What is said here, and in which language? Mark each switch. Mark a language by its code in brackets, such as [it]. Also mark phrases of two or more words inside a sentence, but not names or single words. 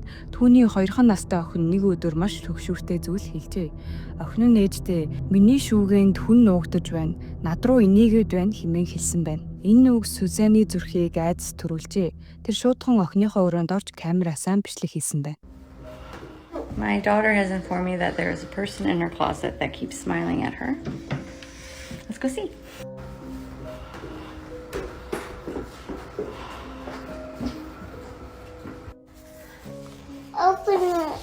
[mn] Түүний 2хан настай охин нэг өдөр маш төгшүүртэй зүйл хэлжээ. Охин нь ээжтэй "Миний шүүгээнд хүн нуугдаж байна. Над руу инээгээд байна" хэмээн хэлсэн байна. Энэ үг Сюзаны зүрхийг айдас төрүүлжээ. Тэр шуудхан охиныхоо өрөөнд орж камерасаа бичлэг хийсэн байна. [en] My daughter has informed me that there is a person in her closet that keeps smiling at her. Let's go see. Open it.